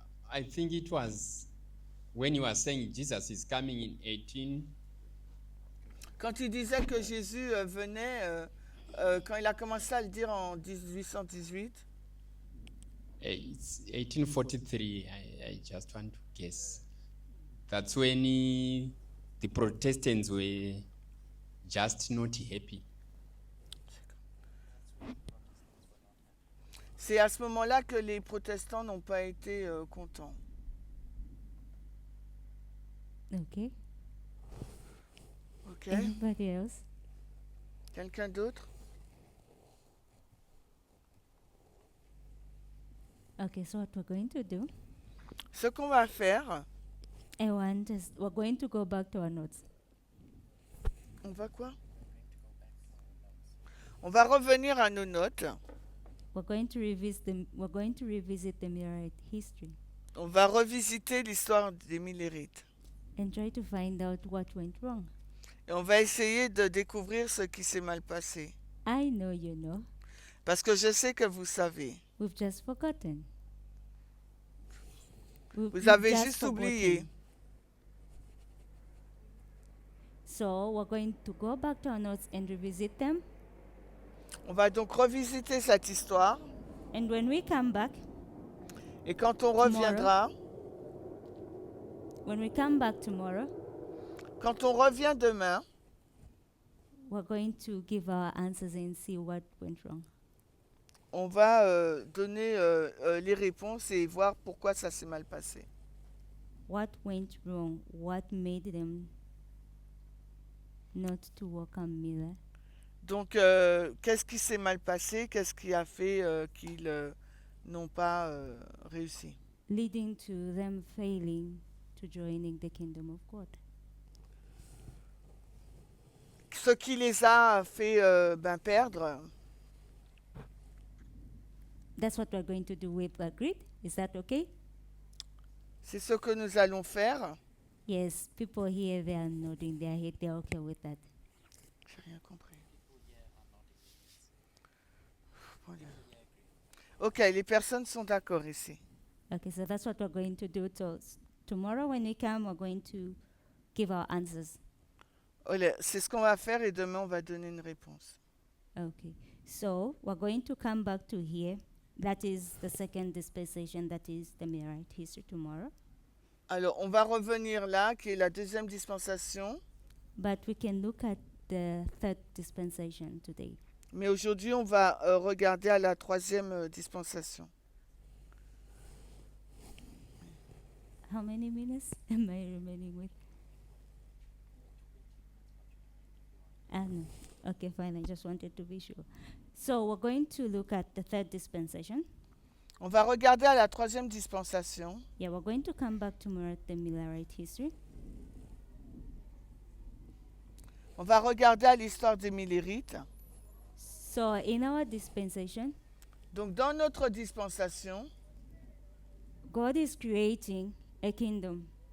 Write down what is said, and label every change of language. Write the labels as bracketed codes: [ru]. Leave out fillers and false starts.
[en] I think it was when you were saying Jesus is coming in 18. [fr] Quand il disait que Jésus venait, quand il a commencé à le dire en 1818, [en] It's 1843. I just want to guess. That's when the Protestants were just not happy. [fr] c'est à ce moment-là que les protestants n'ont pas été contents. [en] Okay. [fr] Ok. [en] Anybody else? [fr] Quelqu'un d'autre? [en] Okay, so what we're going to do, [fr] Ce qu'on va faire, [en] we're going to go back to our notes. [fr] on va quoi? On va revenir à nos notes. [en] We're going to revisit the Mirrorite history [fr] On va revisiter l'histoire des Millérites. [en] and try to find out what went wrong. [fr] Et on va essayer de découvrir ce qui s'est mal passé. [en] I know you know. [fr] Parce que je sais que vous savez. [en] We've just forgotten. [fr] Vous avez juste oublié. [en] So we're going to go back to our notes and revisit them. [fr] On va donc revisiter cette histoire. [en] And when we come back, [fr] Et quand on reviendra, [en] when we come back tomorrow, [fr] quand on revient demain, [en] we're going to give our answers and see what went wrong. [fr] on va donner les réponses et voir pourquoi ça s'est mal passé. [en] What went wrong? What made them not to welcome Miller? [fr] Donc, qu'est-ce qui s'est mal passé? Qu'est-ce qui a fait qu'ils n'ont pas réussi? [en] Leading to them failing to joining the kingdom of God. [fr] Ce qui les a fait perdre, [en] That's what we're going to do with the grid. Is that okay? [fr] c'est ce que nous allons faire. [en] Yes, people here, they are nodding their head. They're okay with that. [fr] J'ai rien compris. Voilà. Ok, les personnes sont d'accord ici. [en] Okay, so that's what we're going to do. So tomorrow when we come, we're going to give our answers. [fr] Voilà, c'est ce qu'on va faire et demain on va donner une réponse. [en] Okay, so we're going to come back to here. That is the second dispensation, that is the Mirrorite history tomorrow. [fr] Alors, on va revenir là, qui est la deuxième dispensation. [en] But we can look at the third dispensation today. [fr] Mais aujourd'hui, on va regarder à la troisième dispensation. [en] How many minutes am I remaining with? No. Okay, fine. I just wanted to be sure. So we're going to look at the third dispensation. [fr] On va regarder à la troisième dispensation. [en] Yeah, we're going to come back tomorrow at the Millerite history. [fr] On va regarder à l'histoire des Millérites. [en] So in our dispensation, [fr] Donc, dans notre dispensation, [en] God is creating a kingdom.